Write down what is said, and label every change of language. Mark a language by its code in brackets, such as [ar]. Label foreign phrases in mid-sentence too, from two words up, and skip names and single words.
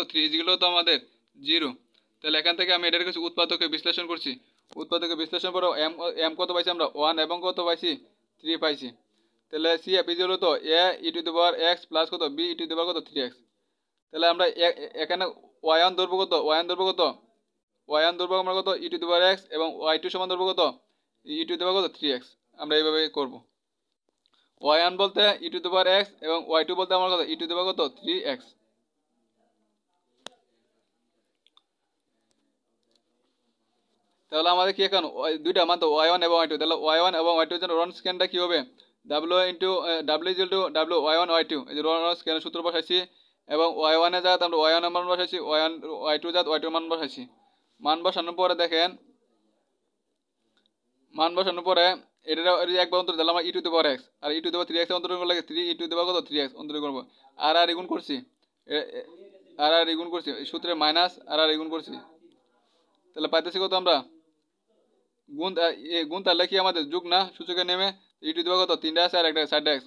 [bn] 3 যেগুলো তো আমাদের 0 তাহলে এখান থেকে আমি এটার কিছু উৎপাদকে বিশ্লেষণ করছি উৎপাদকে বিশ্লেষণ করে m কত পাইছি আমরা 1 এবং কত পাইছি 3 পাইছি তাহলে CF হলো তো a e [en] to the power x plus [bn] কত b e [en] to the power [bn] কত 3x তাহলে আমরা এখানে y1 ধরব কত y1 ধরব কত y1 ধরব আমরা কত e [en] to the power x [bn] এবং y2 সমান ধরব কত e [en] to the power [bn] কত 3x আমরা এইভাবে করব y1 বলতে e [en] to the power x [bn] এবং y2 বলতে আমরা কত e [en] to the power [bn] কত 3x তাহলে আমাদের কি এখন দুইটা মান তো y1 এবং y2 তাহলে y1 এবং y2 এর জন্য রন স্ক্যানটা কি হবে w y1 y2 এই যে রন স্ক্যানের সূত্র বসাইছি এবং y1 এর জায়গায় আমরা y1 এর মান বসাইছি y2 এর জায়গায় y2 এর মান বসাইছি মান বসানোর পরে দেখেন মান বসানোর পরে এটা একবার অন্তর দিলাম আমরা e [en] to the power x [bn] আর e [en] to the power 3x [bn] অন্তর করলে 3 e [en] to the power [bn] কত 3x অন্তর করব আর গুণ করছি আর গুণ করছি সূত্রে মাইনাস আর গুণ করছি তাহলে পাইতেছি কত আমরা গুণ তাহলে কি আমাদের যোগ না সূচকে নেমে e [en] to the power [bn] কত 3টা আছে আর একটা সাইড x